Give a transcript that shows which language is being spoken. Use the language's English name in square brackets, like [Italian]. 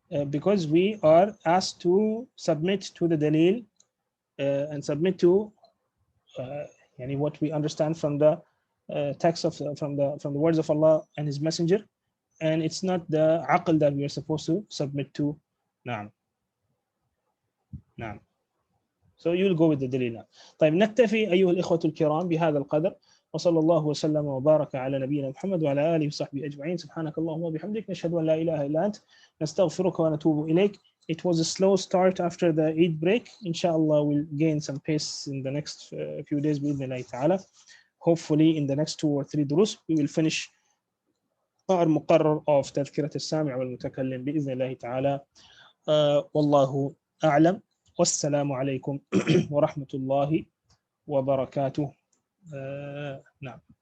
[English] Because we are asked to submit to the dalil and submit to what we understand from the text from the words of Allah and His Messenger, and it's not the aql that we are supposed to submit to. [Arabic] نعم. [English] So you'll go with the dalil now. [Arabic] طيب نكتفي أيها الإخوة الكرام بهذا القدر، وصلى الله وسلم وبارك على نبينا محمد وعلى آله وصحبه أجمعين. سبحانك اللهم وبحمدك نشهد أن لا إله إلا أنت نستغفرك ونتوب إليك. [English] It was a slow start after the Eid break. Inshallah, we'll gain some pace in the next few days [Arabic] بإذن الله تعالى. [English] Hopefully in the next 2 or 3 دروس we will finish our مقرر of تذكرة السامع والمتكلم [Arabic] بإذن الله تعالى. والله أعلم، والسلام عليكم ورحمة الله وبركاته. نعم.